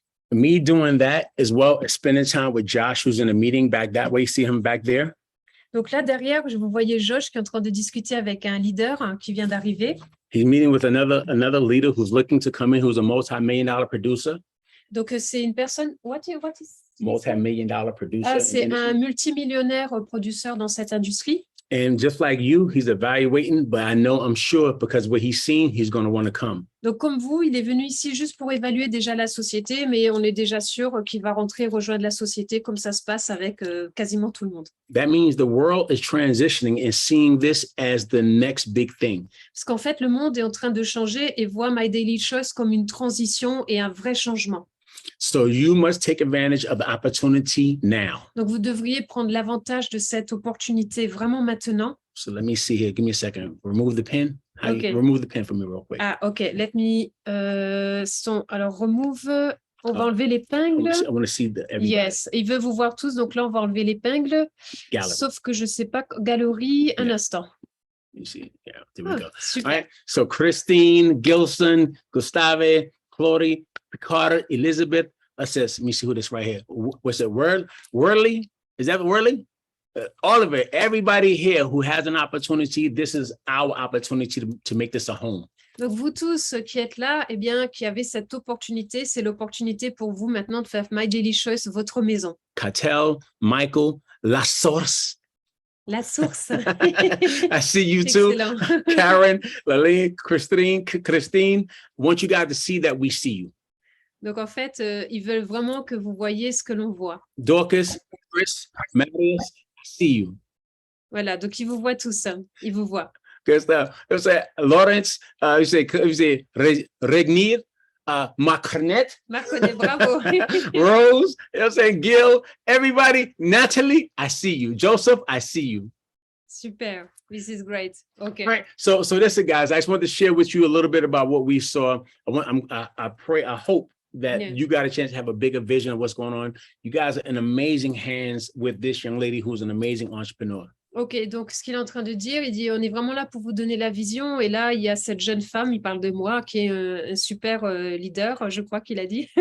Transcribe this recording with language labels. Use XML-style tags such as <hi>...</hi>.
<en>Me doing that as well as spending time with Josh, who's in a meeting back that way. See him back there.</en> <fr>Donc là, derrière, vous voyez Josh qui est en train de discuter avec un leader qui vient d'arriver.</fr> <en>He's meeting with another leader who's looking to come in, who's a multi-million-dollar producer.</en> <fr>Donc, c'est une personne...</fr> <en>What is Multi-million-dollar producer.</en> <fr>Ah, c'est un multimillionnaire producteur dans cette industrie.</fr> <en>And just like you, he's evaluating, but I'm sure because what he's seen, he's going to want to come.</en> <fr>Donc, comme vous, il est venu ici juste pour évaluer déjà la société, mais on est déjà sûr qu'il va rentrer et rejoindre la société comme ça se passe avec quasiment tout le monde.</fr> <en>That means the world is transitioning and seeing this as the next big thing.</en> <fr>Parce qu'en fait, le monde est en train de changer et voit My Daily Choice comme une transition et un vrai changement.</fr> <en>So you must take advantage of the opportunity now.</en> <fr>Donc, vous devriez prendre l'avantage de cette opportunité vraiment maintenant.</fr> <en>So let me see here. Give me a second. Remove the pen. Okay. Remove the pen for me real quick. Ah, OK. Let me... alors, remove...</en> <fr>On va enlever l'épingle.</fr> <en>I want to see everybody.</en> <fr>Yes, il veut vous voir tous. Donc là, on va enlever l'épingle.</fr> <en>Gallery.</en> <fr>Sauf que je ne sais pas... Galerie, un</fr> <en>Yeah.</en> <fr>instant.</fr> <en>You see. Yeah, there we</en> <fr>Ah,</fr> <en>go.</en> <fr>super.</fr> <en>All right. So Christine, Gilson, Gustave, Claudie, Picard, Elizabeth. Let me see who this right here. What's it? Worley? Is that Worley? All of it. Everybody here who has an opportunity, this is our opportunity to make this a home.</en> <fr>Donc, vous tous qui êtes là, eh bien, qui avez cette opportunité, c'est l'opportunité pour vous maintenant de faire My Daily Choice votre maison.</fr> <en>Cattell, Michael, La Source.</en> <fr>La source.</fr> <en>I see you too. Excellent. Karen, Laline, Christine. Want you guys to see that we see you.</en> <fr>Donc, en fait, ils veulent vraiment que vous voyez ce que l'on voit.</fr> <en>Dorcas, Chris, Marius, I see you.</en> <fr>Voilà, donc ils vous voient tous. Ils vous voient.</fr> <en>Good stuff. You say Lawrence, you say Regnir, Marconet,</en> <fr>Marconet, bravo.</fr> <en>Rose, you know what I'm saying, Gil, everybody, Natalie, I see you. Joseph, I see you. Super. This is great. Okay. All right. So that's it, guys. I just wanted to share with you a little bit about what we saw. I hope that Yeah. you got a chance to have a bigger vision of what's going on. You guys are in amazing hands with this young lady who's an amazing entrepreneur.</en> <fr>Ok, donc ce qu'il est en train de dire, il dit on est vraiment là pour vous donner la vision. Et là, il y a cette jeune femme, il parle de moi, qui est un super leader, je crois qu'il a dit.</fr>